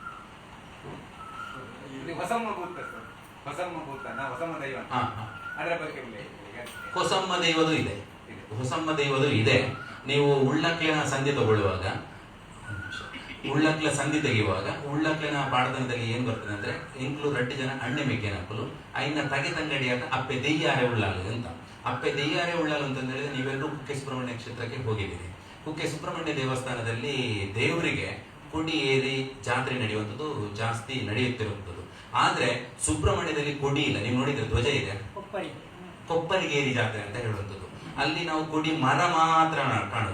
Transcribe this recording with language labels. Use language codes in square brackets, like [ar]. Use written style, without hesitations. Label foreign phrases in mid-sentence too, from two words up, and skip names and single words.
[kn] ಇದು ಹೊಸಮ್ಮ ಭೂತ ಸರ್, ಹೊಸಮ್ಮ ಭೂತ ಹೊಸಮ್ಮ ದೈವ ಅದರ ಬಗ್ಗೆ ಹೊಸಮ್ಮ ದೈವದು ಇದೆ, ಹೊಸಮ್ಮ ದೈವದು ಇದೆ. ನೀವು ಉಳ್ಳಕ್ಲಿನ ಸಂಧಿ ತಗೊಳ್ಳುವಾಗ, ಉಳ್ಳಕ್ಲ ಸಂಧಿ ತೆಗೆಯುವಾಗ ಉಳ್ಳಕ್ಲಿನ ಪಾಡದನದಲ್ಲಿ ಏನ್ ಬರ್ತದೆ ಅಂದ್ರೆ [tcy] ಇಂಕ್ಲು ರಡ್ಡು ಜನ ಅಣ್ಣೆ ಮೆಗ್ಗೆನ ಹಾಕಲು ಐನ ತಗೆ ತಂಗಡಿಯಾಗ ಅಪ್ಪೆ ದೆಯ್ಯಾರೆ ಉಳ್ಳಾಲು [kn] ಅಂತ. [tcy] ಅಪ್ಪೆ ದೆಯ್ಯಾರೆ ಉಳ್ಳಾಲು [kn] ಅಂತ ಹೇಳಿದ್ರೆ ನೀವೆಲ್ಲರೂ ಕುಕ್ಕೆ ಸುಬ್ರಹ್ಮಣ್ಯ ಕ್ಷೇತ್ರಕ್ಕೆ ಹೋಗಿದ್ದೀರಿ. ಕುಕ್ಕೆ ಸುಬ್ರಹ್ಮಣ್ಯ ದೇವಸ್ಥಾನದಲ್ಲಿ ದೇವರಿಗೆ ಕೊಡಿ ಏರಿ ಜಾತ್ರೆ ನಡೆಯುವಂಥದ್ದು ಜಾಸ್ತಿ ನಡೆಯುತ್ತಿರುವಂಥದ್ದು. ಆದ್ರೆ ಸುಬ್ರಹ್ಮಣ್ಯದಲ್ಲಿ ಕೊಡಿ ಇಲ್ಲ. ನೀವು ನೋಡಿದ್ರೆ ಧ್ವಜ ಇದೆ, ಕೊಪ್ಪರಿಗೇರಿ ಜಾತ್ರೆ ಅಂತ ಹೇಳುವಂಥದ್ದು. ಅಲ್ಲಿ ನಾವು ಕೊಡಿ ಮರ ಮಾತ್ರ ಕಾಣುದು.